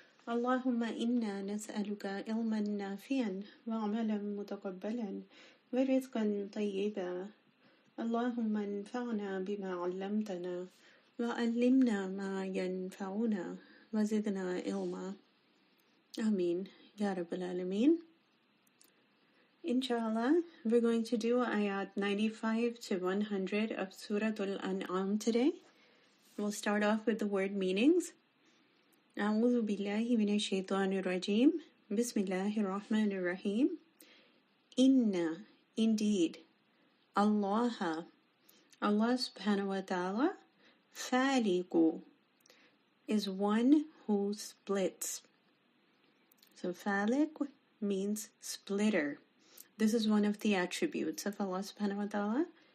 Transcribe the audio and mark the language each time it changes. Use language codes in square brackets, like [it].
[ar] اللهم إنا نسألك علما نافعا وعملا متقبلا ورزقا طيبا. اللهم انفعنا بما علمتنا وعلمنا ما ينفعنا وزدنا علما. Aameen. Ya Rabbal Alameen. [en] Inshallah, we're going to do ayat 95 to 100 of Surah Anaam today. We'll start off with the word meanings. [ar] أعوذ بالله من الشيطان الرجيم. بسم الله الرحمن الرحيم. [en] Inna, indeed, Allah subhanahu wa ta'ala, faliqu, is one who splits. So faliq means splitter. This is one of the attributes of Allah subhanahu wa ta'ala.